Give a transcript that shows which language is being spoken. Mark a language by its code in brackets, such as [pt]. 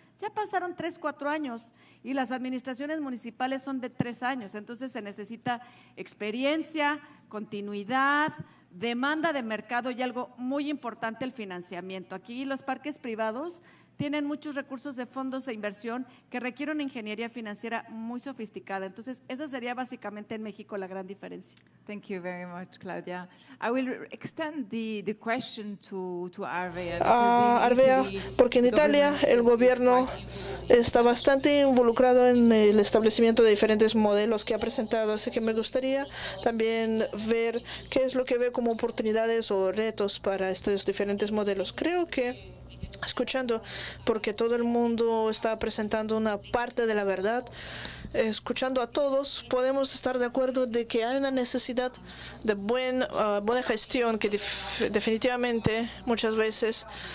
[es] Ya pasaron 3, 4 años y las administraciones municipales son de 3 años, entonces se necesita experiencia, continuidad, demanda de mercado y algo muy importante, el financiamiento. Aquí los parques privados tienen muchos recursos de fondos de inversión que requieren una ingeniería financiera muy sofisticada. Entonces, esa sería básicamente en México la gran diferencia. [en] Thank you very much, Claudia. I will extend the question to Arvea. [es] Arvea, porque en Italia el gobierno está bastante involucrado en el establecimiento de diferentes modelos que ha presentado, así que me gustaría también ver qué es lo que ve como oportunidades o retos para estos diferentes modelos. Creo que escuchando, porque todo el mundo está presentando una parte de la verdad, escuchando a todos, podemos estar de acuerdo de que hay una necesidad de buena gestión que definitivamente muchas veces